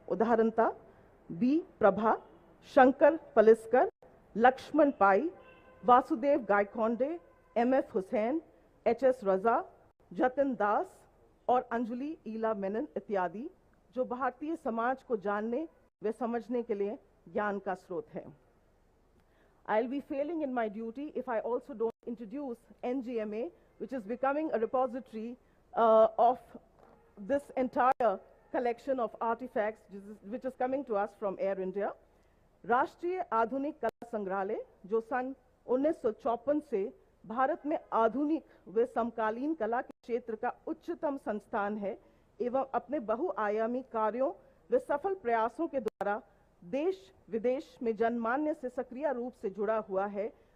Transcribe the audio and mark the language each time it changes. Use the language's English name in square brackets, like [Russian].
[Hindi] उदाहरणतः B Prabha, Shankar पलिस्कर, Lakshman पाई, Vasudev गायकोंडे, MF. Hussain, HS. रजा, जतिन दास और अंजलि ईला मेनन इत्यादि, जो भारतीय समाज को जानने व समझने के लिए ज्ञान का स्रोत है। [English] I'll be failing in my duty if I also don't introduce NGMA, which is becoming a repository of this entire collection of artifacts which is coming to us from Air India. [Hindi] राष्ट्रीय आधुनिक कला संग्रहालय, जो सन 1954 से भारत में आधुनिक व समकालीन कला के क्षेत्र का उच्चतम संस्थान है एवं अपने बहुआयामी कार्यों व सफल प्रयासों के द्वारा देश विदेश में जनमान्य से सक्रिय रूप से जुड़ा हुआ है।